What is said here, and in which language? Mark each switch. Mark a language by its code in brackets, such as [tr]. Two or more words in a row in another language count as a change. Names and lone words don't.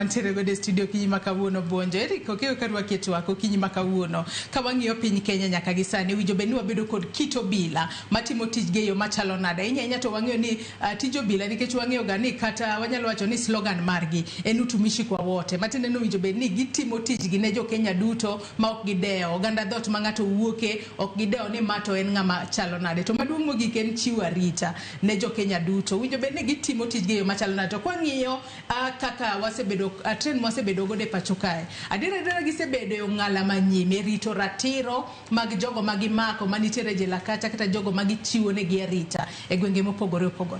[luo] Antere go de studio kinyi makawuono bonjo Erick Okeyo karwa keto wako kinyi makawuono ka wang'iyo piny Kenya nyaka gi sani winjo be ni wabedo kod kit obila matimo tijgi yo machalo nade inya to wang'iyo ni tij obila nikech wang'iyo ga ni kata wanyalo wacho ni slogan margi en [sw] utumishi kwa wote [luo] matinde no winjo be ni gitimo tijgi ne jo Kenya duto ma ok gidewo oganda dhot ma ng'ato wuoke ok gidewo ni mato en ng'ama chalo nade to maduong' mogik en chiwo arita ne jo Kenya duto winjo be ni gitimo tijgi yo machalo nade to kwang'iyo kaka wasebedo trend mosebedo gode pacho kae adira gisebedo yo ng'ala manyime rito ratiro mag jogo magimako manitiere jela kacha kata jogo magichiwo ne gi arita e gwenge mopogore opogore.